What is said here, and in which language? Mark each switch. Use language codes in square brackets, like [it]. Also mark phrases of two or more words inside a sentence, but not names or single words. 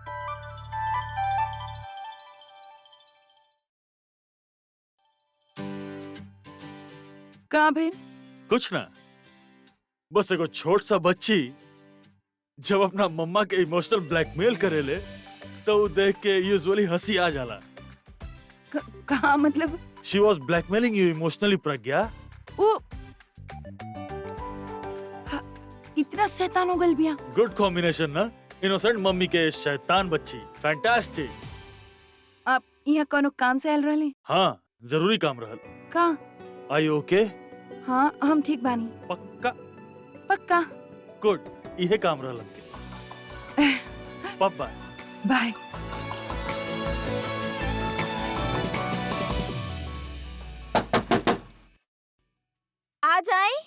[bho] कहाँ भेल? कुछ ना, बस एगो छोट सा बच्ची जब अपना मम्मा के [en] emotional blackmail [bho] करेले तो वो देख के यूजुअली हंसी आ जाला। कहाँ मतलब? [en] She was blackmailing you emotionally, [bho] प्रज्ञा। वो इतना शैतान हो गल बिया। [en] good combination [bho] ना, इनोसेंट मम्मी के शैतान बच्ची। फैंटास्टिक। आप यहाँ कोनो काम से आयल रहले? हाँ, जरूरी काम रहल। कहाँ? [en] Are you okay? [bho] हाँ, हम ठीक बानी। पक्का? पक्का। गुड, इहे काम रहल। बाय। बाय। आ जाए।